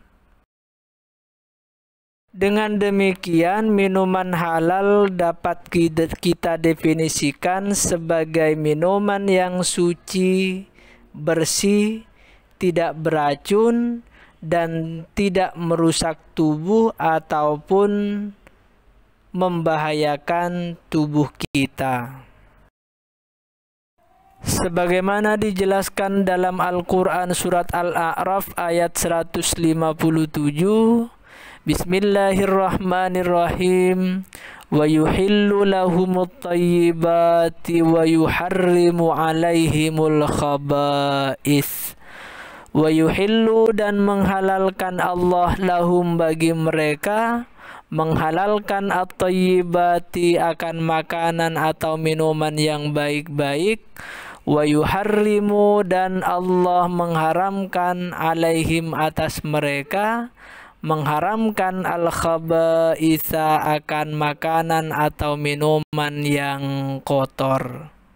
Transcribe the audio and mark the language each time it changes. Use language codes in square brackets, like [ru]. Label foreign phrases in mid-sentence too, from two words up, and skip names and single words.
[id] Dengan demikian, minuman halal dapat kita definisikan sebagai minuman yang suci, bersih, tidak beracun, dan tidak merusak tubuh ataupun membahayakan tubuh kita. Sebagaimana dijelaskan dalam Al-Quran surat Al-A'raf ayat 157, Bismillahirrahmanirrahim. [ar] ويحل لهم الطيبات ويحرم عليهم الخبائث. ويحل, [id] dan menghalalkan Allah lahum bagi mereka, menghalalkan at-tayyibati akan makanan atau minuman yang baik-baik. [ar] ويحرم, [id] dan Allah mengharamkan alaihim atas mereka, mengharamkan al-khaba'itha akan makanan atau minuman yang kotor.